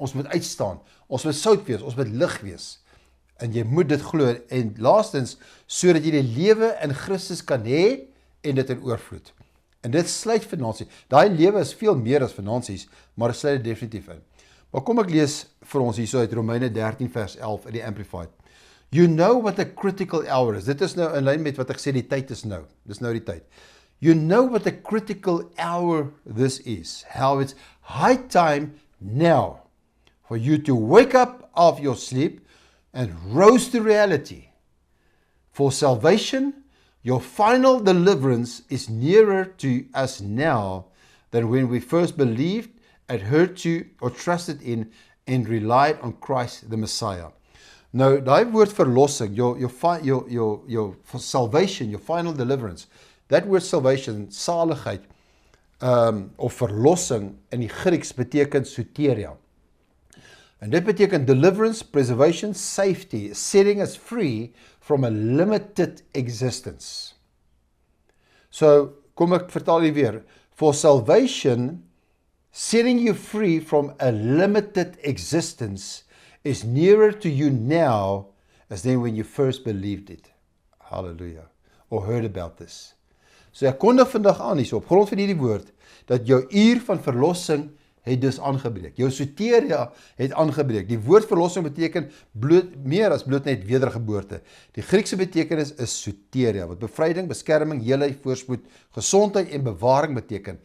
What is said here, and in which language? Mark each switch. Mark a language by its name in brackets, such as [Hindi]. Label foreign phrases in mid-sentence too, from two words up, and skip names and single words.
[Afrikaans] Ons moet uitstaan. Ons moet sout wees. Ons moet lig wees. En jy moet dit glo. En laastens, sodat jy die lewe in Christus kan hê en dit in oorvloed. En dit sluit finansies. Daai lewe is veel meer as finansies, maar dit sluit dit definitief in. Maar kom ek lees vir ons hierso uit Romeine 13 vers 11 in die Amplified. [English] You know what a critical hour is. [Afrikaans] Dit is nou in lyn met wat ek sê, die tyd is nou. Dis nou die tyd. [English] You know what a critical hour this is. How it's high time now for you to wake up of your sleep and rose to reality. For salvation, your final deliverance is nearer to us now than when we first believed and heard to or trusted in and relied on Christ the Messiah. [Afrikaans] Nou, daai woord verlossing, [English] your salvation, your final deliverance, that word salvation, [Afrikaans] saligheid, of verlossing in die Grieks beteken soteria. En dit beteken [English] deliverance, preservation, safety, setting us free from a limited existence. [Afrikaans] So, kom ek vertaal hier weer. [English] For salvation, setting you free from a limited existence is nearer to you now as then when you first believed it. Hallelujah. Or heard about this. [Afrikaans] So ek kondig vandag aan hierso, op grond van hierdie woord, dat jou uur van verlossing het dus aangebreek. Jou soteria het aangebreek. Die woord verlossing beteken meer as bloot net wedergeboorte. Die Griekse betekenis is soteria, wat bevryding, beskerming, heelheid, voorspoed, gesondheid en bewaring beteken.